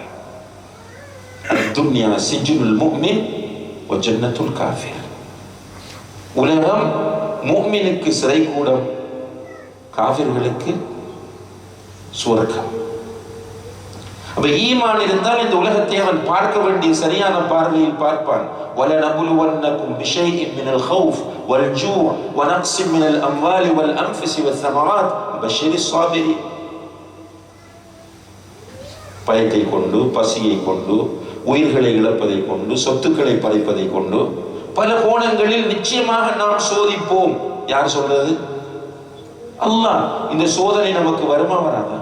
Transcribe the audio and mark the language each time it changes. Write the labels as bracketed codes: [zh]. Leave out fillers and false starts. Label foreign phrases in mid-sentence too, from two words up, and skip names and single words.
[ar] دنيا سجن المؤمن وجنة الكافر. [ta] உலகம் முஃமினுக்கு சிறைக்கூடம், காஃபிர்களுக்கு சுவர்க்கம். அப்ப ஈமான் இருந்தால் இந்த உலகத்தை அவன் பார்க்க வேண்டிய சரியான பார்வையில் பார்ப்பான். [ar] وَلَنَبْلُوَنَّكُمْ بِشَيْءٍ مِنَ الْخَوْفِ وَالْجُوعِ وَنَقْصٍ مِنَ الْأَمْوَالِ وَالْأَنْفُسِ وَالثَّمَرَاتِ وَبَشِّرِ الصَّابِرِينَ. [ta] பயத்தை கொண்டு, பசியை கொண்டு, உயிர்களை இழப்பதை கொண்டு, சொத்துக்களை பறிப்பதை கொண்டு பல கோணங்களில் நிச்சயமாக நாம் சோதிப்போம். யார் சொல்றது? அல்லாஹ். இந்த சோதனை நமக்கு வருமா வராதா?